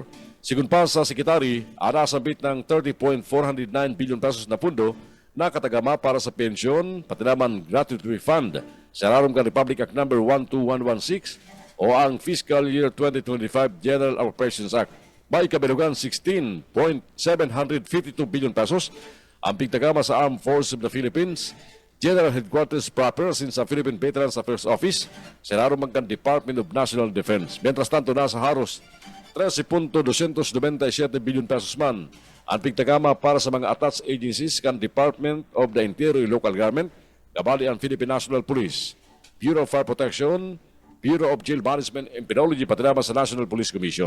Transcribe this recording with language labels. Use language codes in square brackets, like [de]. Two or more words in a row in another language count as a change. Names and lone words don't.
[bik] Sigun pa sa Sekretary, anasambit ng 30.409 bilyon pesos na pundo na katagama para sa pensyon, pati naman [en] gratuity fund [bik] sa irarom kan Republic Act No. 12116 o ang Fiscal Year 2025 General Appropriations Act. May kabilugan 16.752 billion pesos ang pigtagama sa Armed Forces of the Philippines, General Headquarters proper sin sa Philippine Veterans Affairs Office sa irarom kan Department of National Defense. [es] Mientras tanto, [bik] nasa haros 13.297 billion pesos man ang pigtagama para sa mga [en] attached agencies [bik] kan Department of the Interior Local Government, kabali ang Philippine National Police, Bureau of Fire Protection, Bureau of Jail Management and Penology, pati naman sa National Police Commission.